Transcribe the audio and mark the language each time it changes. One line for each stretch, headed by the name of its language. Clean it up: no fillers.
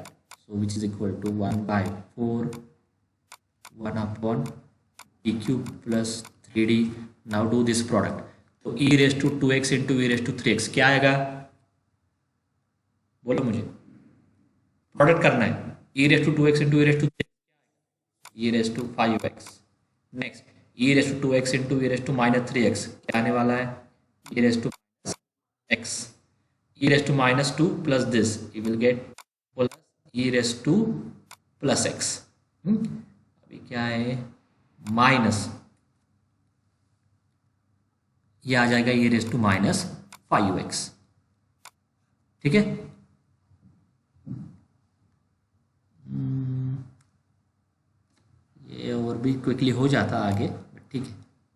English: So which is equal to 1 by 4 1 upon d cube plus 3d। Now do this product,
Hindi: तो ई raise to 2x into E raise to 3x क्या आएगा, बोलो मुझे, product करना है। ई raise to 2x into E raise to 3x, E raise to 5x।
English: next e raise to 2x into e raise to minus 3x
Hindi: क्या आने वाला है,
English: e raised to x, e raised to minus 2 plus this, you will get plus e raised to plus x।
Hindi: अभी क्या है, minus ये आ जाएगा e raised to minus 5x। ठीक है, ये और भी क्विकली हो जाता आगे, ठीक है।